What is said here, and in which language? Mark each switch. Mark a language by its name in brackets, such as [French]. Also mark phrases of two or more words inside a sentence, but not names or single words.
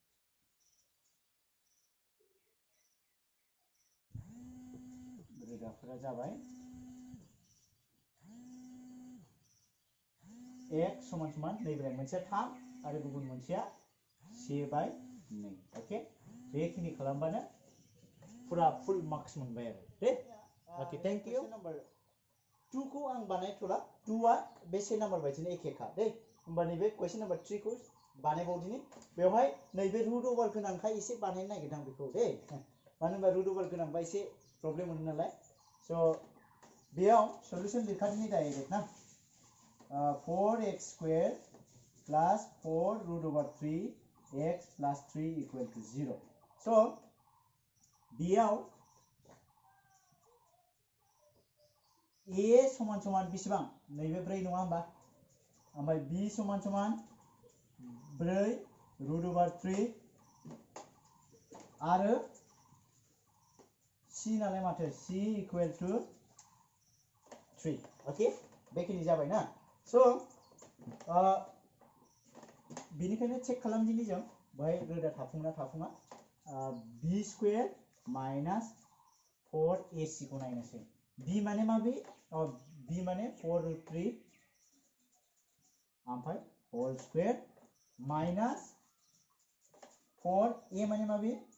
[Bodo] x समान समान नैबेलाय मोनसेया 3 आरो गुबुन मोनसेया 1/2 ओके बेखिनि खालामबानो पुरा [English] full marks [Bodo] मोनबाय आरो दे [English] okay thank you [Bodo] नम्बर 2 खौ आं बानायथ'ला 2 आ बे से नम्बर बायदिनो एखेखा दे होमबा नैबे [English] question number 3 [Bodo] खौ बानायबावदिनि बेवहाय नैबे [English] root over [Bodo] गोनांखाय एसे बानायनो नागिरदों आं बेखौ दे मानो होनबा [English] root over [Bodo] गोनांबा एसे प्रब्लेम मोनो नालाय स' बेयाव सल्युशन लिरखादिनि डाइरेक्ट ना [English] 4x² plus 4 root over 3 x plus 3 equal to 0 so [Bodo] बेयाव a समान समान बेसेबां नैबे 4 नङा होमबा ओमफ्राय b समान समान [English] 4 root over 3 [Bodo] आरो c नालाय माथो [English] c equal to 3 [Bodo] ओके बेखिनि जाबाय ना स' बेनिखायनो चेक खालामदिनि जों बाहाय रोदा थाफुङा [English] b² minus 4ac [Bodo] खौ नायनोसै b माने माबे b माने [English] 4 root 3 [Bodo] ओमफ्राय [English] whole square minus 4 [Bodo] a माने माबे